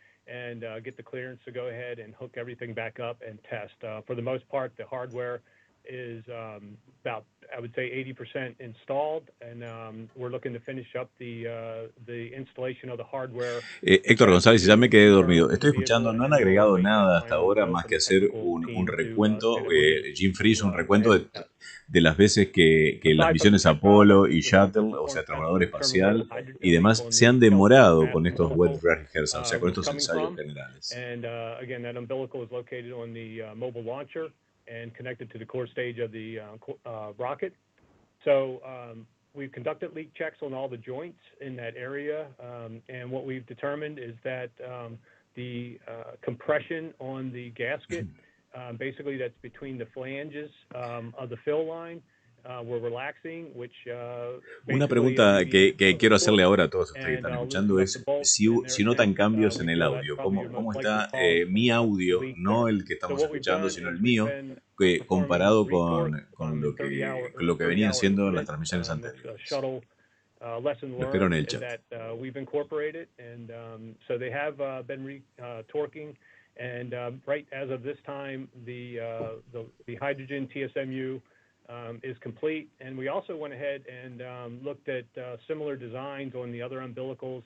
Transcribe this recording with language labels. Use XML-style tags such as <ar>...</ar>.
<en>And get the clearance to go ahead and hook everything back up and test. For the most part, the hardware is about, I would say, 80% installed, and we're looking to finish up the installation of the hardware.</en> <es>Héctor González, ya me quedé dormido. Estoy escuchando, no han agregado nada hasta ahora más que hacer un recuento. Jim Free hizo un recuento de las veces que las misiones Apolo y Shuttle, o sea, transbordador espacial y demás, se han demorado con estos</es> <en>wet dress rehearsals,</en> <es>o sea, con estos ensayos generales.</es> <en>And again, that umbilical is located on the mobile launcher and connected to the core stage of the rocket. So we've conducted leak checks on all the joints in that area, and what we've determined is that the compression on the gasket, basically that's between the flanges of the fill line, we're relaxing, which</en> <es>Una pregunta que quiero hacerle ahora a todos ustedes que están escuchando es si notan cambios en el audio. ¿Cómo está mi audio, no el que estamos escuchando, sino el mío, comparado con lo que venía haciendo en las transmisiones anteriores?</es> <en>lesson</en> <es>Espero en el</es> <en>learned</en> <es>chat.</es> <en>that we've incorporated, and so they have been torquing, and right as of this time, the hydrogen TSMU is complete, and we also went ahead and looked at similar designs on the other umbilicals.</en>